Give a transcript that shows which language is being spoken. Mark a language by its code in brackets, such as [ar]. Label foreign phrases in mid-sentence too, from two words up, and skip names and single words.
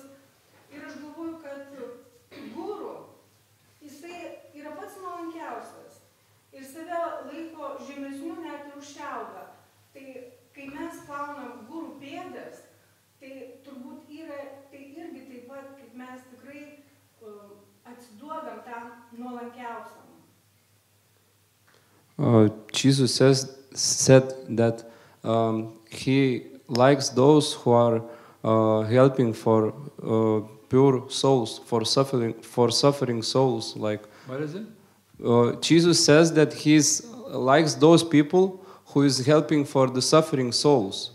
[lt] Ir aš galvoju, kad guru, jisai yra pats nuolankiausias ir save laiko žemesnių net ir už šiaudą. Tai kai mes plaunam gurų pėdas, tai turbūt tai irgi taip pat, kaip mes tikrai atsiduodam tam nuolankiausiam. [en] Jesus said that he likes those who are helping for pure souls, for suffering souls. Like what is it? Jesus says that he likes those people who is helping for the suffering souls.